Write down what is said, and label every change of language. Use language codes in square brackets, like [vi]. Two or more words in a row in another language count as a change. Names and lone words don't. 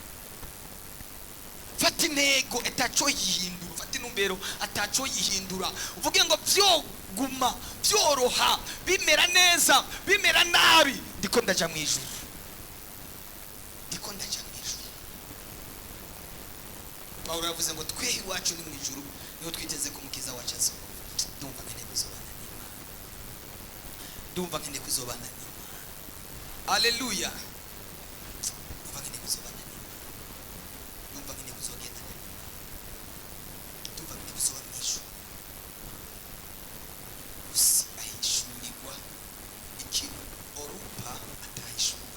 [rn] Fata intego ataco yihindura, fata intumbero ataco yihindura, uvuge ngo vyoguma vyoroha, bimera neza, bimera nabi, ndiko ndaja mu ijuru, ndiko ndaja mu ijuru. Pawulo yavuze ngo twe iwacu ni mu ijuru, niho twiteze ko umukiza wacu azo. Ndumva nkeneye kuzobana n'Imana, ndumva nkeneye kuzobana n'Imana. Haleluya. Ndumva nkeneye kuzobana n'Imana, ndumva nkeneye kuzogenda n'Imana, ndumva nkeneye kuzoba mu ijuru. Gusa ahishurirwa ikintu Orupa atahishuriwe.